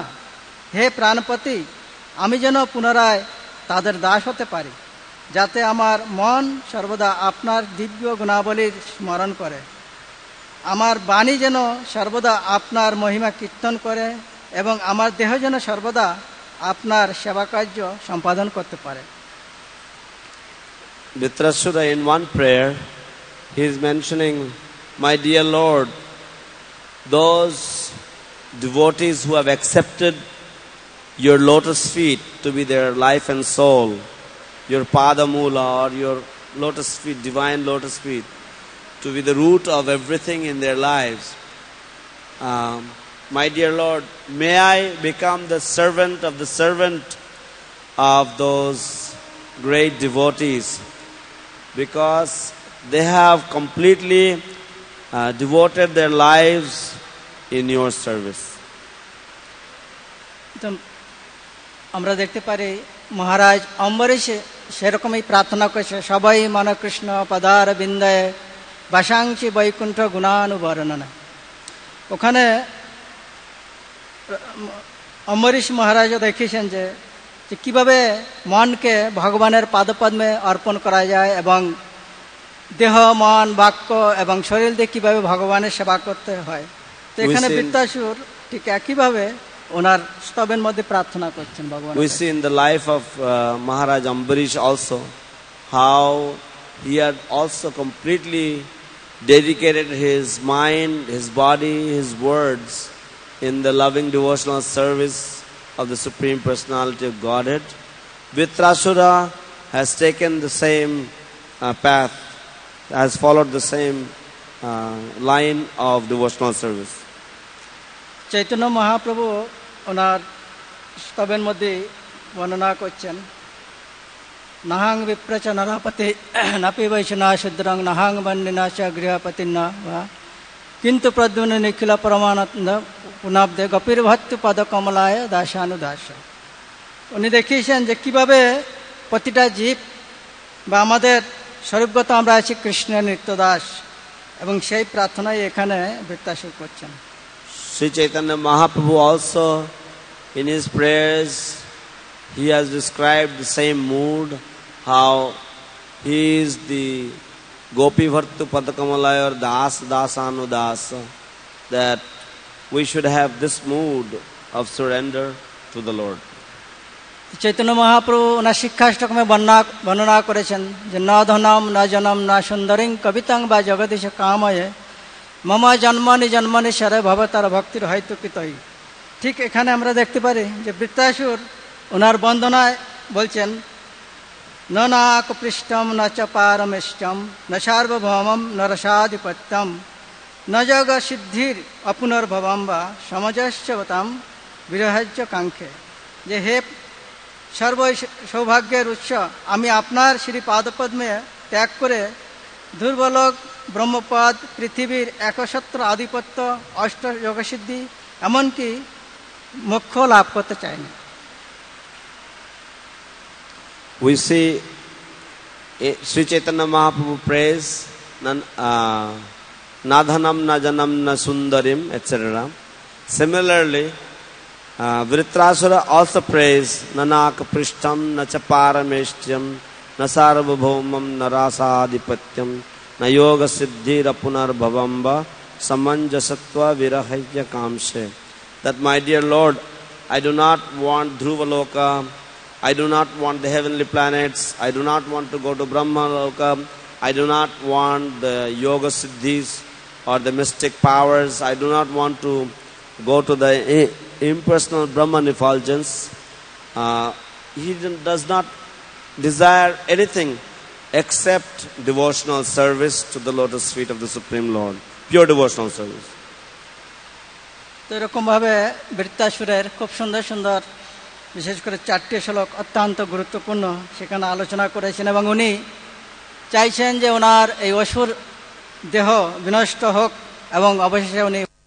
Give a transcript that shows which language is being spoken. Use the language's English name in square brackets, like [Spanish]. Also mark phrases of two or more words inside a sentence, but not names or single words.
[Bangla] হে প্রাণপতি, আমি যেন পুনরায় তাদের দাস হতে পারি, যাতে আমার মন সর্বদা আপনার দিব্য গুণাবলীর স্মরণ করে, আমার বাণী যেন সর্বদা আপনার মহিমা কীর্তন করে এবং আমার দেহ যেন সর্বদা আপনার সেবা কার্য সম্পাদন করতে পারে। [English] Vritrasura, in one prayer, he is mentioning, my dear Lord, those devotees who have accepted your lotus feet to be their life and soul, your padamula or your lotus feet, divine lotus feet, to be the root of everything in their lives. My dear Lord, may I become the servant of those great devotees, because they have completely devoted their lives in your service. [Bangla] আমরা দেখতে পারি মহারাজ অম্বরীশ সেরকমই প্রার্থনা করেছে, [Sanskrit] সবাই মন কৃষ্ণ পদার বিন্দায় বাসাংশি বৈকুণ্ঠ গুণানুবর্ণনা। [Bangla] ওখানে অম্বরীশ মহারাজও দেখিয়েছেন যে কিভাবে মনকে ভগবানের পাদপদ্মে অর্পণ করা যায় এবং দেহ মন বাক্য এবং শরীর দিয়ে কিভাবে ভগবানের সেবা করতে হয়। তো এখানে বৃত্তাসুর ঠিক একইভাবে ওনার স্তবের মধ্যে প্রার্থনা করছেন ভগবান। [English] We see in the life of Maharaj Ambarish also how he had also completely dedicated his mind, his body, his words in the loving devotional service of the Supreme Personality of Godhead. Vritrasura has taken the same path, has followed the same line of devotional service. [Bangla] চৈতন্য মহাপ্রভু ওনার স্তবের মধ্যে বর্ণনা করছেন, [Sanskrit] নাহাং বিপ্রচ নরপতি নাপি বৈষ্ণা শুদ্রং নাহাং বন্দিনা চ গৃহপতি না কিন্তু প্রদ্যুম্ন নিখিল পরমানন্দ পুনাব্দে গপীর ভক্তি পদ কমলায় দাসানুদাস। [Bangla] উনি দেখিয়েছেন যে কিভাবে প্রতিটা জীব বা আমাদের স্বরূপগত আমরা আছি কৃষ্ণের নিত্যদাস, এবং সেই প্রার্থনাই এখানে বৃত্তাসুর করছেন। [English] Sri Chaitanya Mahaprabhu also in his prayers he has described the same mood, how he is the [Sanskrit] Gopi Bhartu Padakamalaya [English] or [Sanskrit] Das Dasanudasa, [English] that we should have this mood of surrender to the Lord. [Bangla] চৈতন্য মহাপ্রভু ওনার শিক্ষাষ্টকমে বর্ণনা করেছেন যে [Sanskrit] ন ধনম ন জনম ন সুন্দরিং কবিতাং বা জগদীশ কাময়ে মম জন্মনি জন্মনি সরে ভবতার ভক্তির হয়তুকিতই। [Bangla] ঠিক এখানে আমরা দেখতে পারি যে বৃত্তাসুর ওনার বন্দনায় বলছেন, [Sanskrit] ন নাক পৃষ্ঠম ন চ পারমেষ্টম ন সার্বভৌমম ন রসাধিপত্যম ন যোগ সিদ্ধির অপুনর্ভবম বা সমজস্বতাম বিরহজ্য কাঙ্ক্ষে। [Bangla] যে হে সর্ব সৌভাগ্যের উৎস, আমি আপনার শ্রী পাদপদ্মে ত্যাগ করে দুর্বলক ব্রহ্মপদ পৃথিবীর একছত্র আধিপত্য অষ্ট যোগসিদ্ধি এমনকি মোক্ষ লাভ করতে চাইনি। [English] We see Sri Chaitanya Mahaprabhu prays [Sanskrit] na dhanam na janam na sundarim [English] etc. Similarly, Vritrasura also prays [Sanskrit] nanak prishtam na cha parameshtyam na sarvabhaumam na rasadhipatyam na yoga siddhira punarbhavamba samanjasatva virahaya kamshe. [English] That, my dear Lord, I do not want Dhruvaloka, I do not want the heavenly planets, I do not want to go to Brahmaloka, I do not want the yoga siddhis or the mystic powers, I do not want to go to the impersonal Brahman effulgence. He does not desire anything except devotional service to the lotus feet of the Supreme Lord, pure devotional service. [Bangla] তো এরকমভাবে বৃত্তাসুরের খুব সুন্দর সুন্দর বিশেষ করে 4টি শ্লোক অত্যন্ত গুরুত্বপূর্ণ সেখানে আলোচনা করেছেন, এবং উনি চাইছেন যে ওনার এই অসুর দেহ বিনষ্ট হোক এবং অবশেষে উনি